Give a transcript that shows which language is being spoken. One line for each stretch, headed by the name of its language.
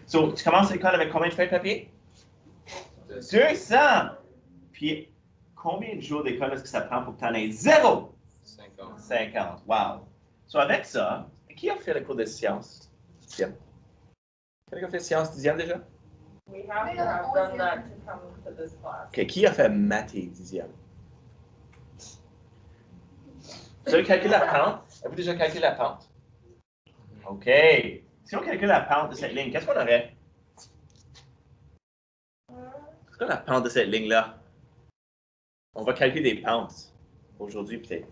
French: So, tu commences l'école avec combien de feuilles de papier? 200! Puis, combien de jours d'école est-ce que ça prend pour que tu en aies 0? 50. 50. Wow! So, avec ça, qui a fait le cours de sciences? 10e. Qui a fait sciences 10e déjà?
English: We have to have done that to come to this class.
French: OK. Qui a fait maths 10e? Vous avez calculé la pente? Avez-vous déjà calculé la pente? OK. Si on calcule la pente de cette ligne, qu'est-ce qu'on aurait? C'est quoi la pente de cette ligne-là? On va calculer des pentes. Aujourd'hui, peut-être.